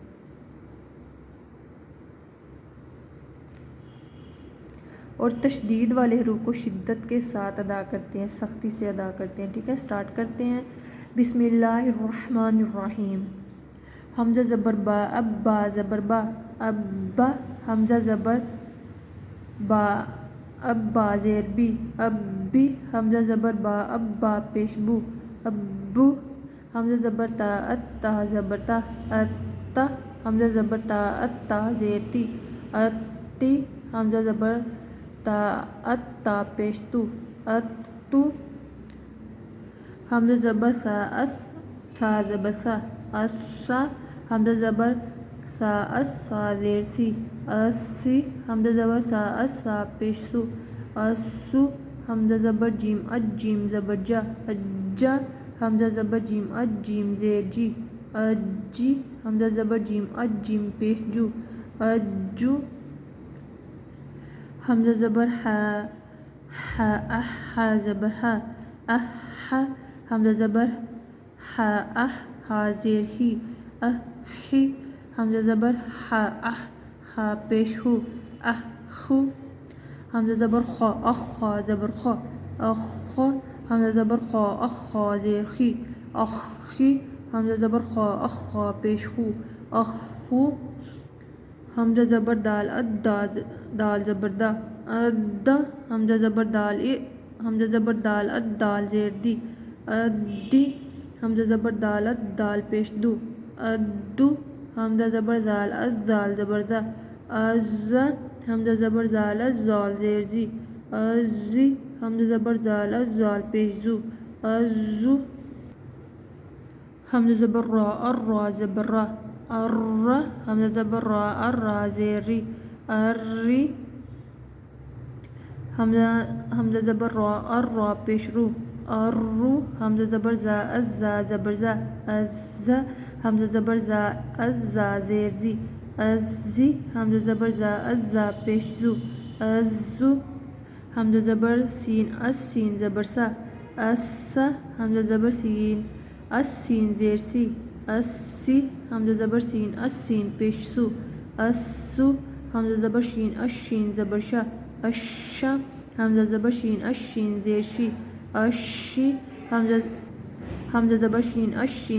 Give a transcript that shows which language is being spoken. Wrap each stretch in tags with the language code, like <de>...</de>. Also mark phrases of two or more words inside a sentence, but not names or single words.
<ur>اور تشدید والے حروف کو شدت کے ساتھ ادا کرتے ہیں، سختی سے ادا کرتے ہیں، ٹھیک ہے۔ سٹارٹ کرتے ہیں۔</ur> <ar>بسم اللہ الرحمن الرحیم۔</ar> <ur>حمزہ زبر با، اب با زبر با، اب با، حمزہ زبر با، اب با زیر بی، اب بی، حمزہ زبر با، اب با پیش بو، اب بو، حمزہ زبر تا، ات تا زبر تا، ات تا، حمزہ زبر تا، ات تا زیر تی، ات تی، حمزہ زبر تا، ات تا پیش تو، ات تو، حمزہ زبر سا، اس سا زبر سا، اس سا، حمزہ زبر سا، اس سا زیر سی، اس سی، حمزہ زبر سا، اس سا پیش سو، اس سو، حمزہ زبر جیم، اج جیم زبر جا، اجا، حمزہ زبر جیم، اج جیم زیر جی، اجی، حمزہ زبر جیم، اج جیم پیش جو، اجو، حمزہ زبر ہا، ہا، اح، ہا زبر ہا، اح، ہا، حمزہ زبر ہا، اح، ہا زیر ہی، اح، ہی، حمزہ زبر ہا، اح، ہا پیش ہو، اح، ہو، حمزہ زبر خا، اخ، خا زبر خا، اخ، خا، حمزہ زبر خا، اخ، خا زیر خی، اخ، خی، حمزہ زبر خا، اخ، خا پیش ہو، اخ، ہو، حمزہ زبر دال، دال زبر دا، ادا، حمزہ زبر دال، حمزہ زبر دال، دال زیر دی، ادی، حمزہ زبر دال، دال پیش دو، ادو، حمزہ زبر زال، زال زبر زا، ازا، حمزہ زبر زال، زال زیر زی، ازی، حمزہ زبر زال، زال پیش زو، ازو، حمزہ زبر را، را زبر را، را، حمزہ زبر را، را زیر ری، ری، حمزہ زبر را، را پیش رو، رو، حمزہ زبر زا، زا زبر زا، زا، حمزہ زبر زا، زا زیر زی، زی، حمزہ زبر زا، زا پیش زو، زو، حمزہ زبر سین، سین زبر سا، سا، حمزہ زبر سین، سین زیر سی، سی، حمزہ زبر سین، سین پیش سو، سو، حمزہ زبر شین، شین زبر شا، شا، حمزہ زبر شین، شین زیر شی، شی، حمزہ زبر شین، شین</ur>